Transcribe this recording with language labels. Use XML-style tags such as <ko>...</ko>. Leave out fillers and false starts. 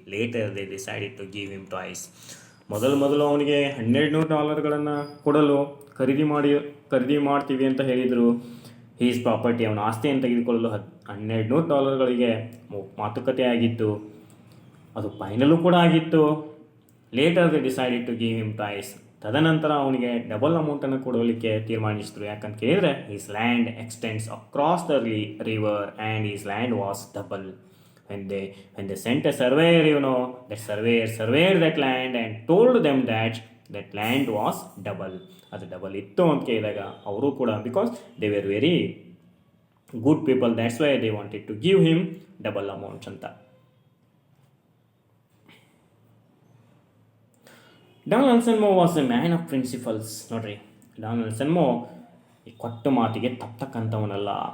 <en>Later they decided to give him twice.</en> <kn>ಮೊದಲು ಅವನಿಗೆ $1,200 ಕೊಡಲು ಖರೀದಿ ಮಾಡ್ತೀವಿ ಅಂತ ಹೇಳಿದರು.</kn> <en>his property,</en> <kn>ಅವನ ಆಸ್ತಿಯನ್ನು ತೆಗೆದುಕೊಳ್ಳಲು $1,200 ಮಾತುಕತೆ ಆಗಿತ್ತು. ಅದು ಫೈನಲು ಕೂಡ ಆಗಿತ್ತು.</kn> <en>Later they decided to give him twice.</en> <kn>ತದನಂತರ ಅವನಿಗೆ ಡಬಲ್ ಅಮೌಂಟನ್ನು ಕೊಡಲಿಕ್ಕೆ ತೀರ್ಮಾನಿಸಿದ್ರು. ಯಾಕಂತ ಕೇಳಿದರೆ</kn> <en>His land extends across the river and his land was double. when they sent a surveyor, that surveyor surveyed that land and told them that land was double.</en> <kn>ಅದು double ಇತ್ತು ಅಂತ ಕೇಳಿದಾಗ ಅವರು ಕೂಡ,</kn> <en>Because they were very good people, that's why they wanted to give him double amounts ಅಂತ. Donaldson Mo was a man of principles.</en> <kn>ನೋಡ್ರಿ, ಡಾನಲ್ಸನ್ ಮೋ ಈ ಕೊಟ್ಟ ಮಾತಿಗೆ ತಪ್ಪತಕ್ಕಂಥವನಲ್ಲ.</kn>